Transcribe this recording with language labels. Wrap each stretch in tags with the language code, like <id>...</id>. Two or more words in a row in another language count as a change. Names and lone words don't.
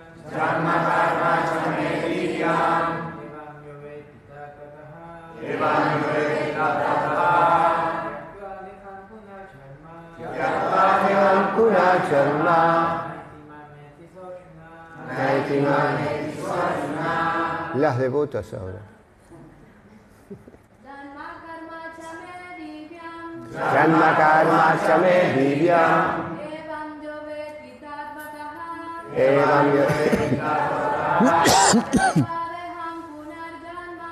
<sa>जन्म कर्म चमे दिव्यम्। एवं यवेत्ति तत्वतः. एवं यवेत्ति तत्वतः। त्यक्त्वा देहं पुनः जन्म. त्यक्त्वा देहं पुनः जन्म. नैति मामेति सोजुन.</sa> <es>Las devotas ahora.</es> <sa>जन्म कर्म चमे दिव्यम्. जन्म कर्म चमे दिव्यम्। एवं यवेत्ति तत्वतः. एवं यवेत्ति तत्वतः। त्यक्त्वा देहं पुनः जन्म.</sa>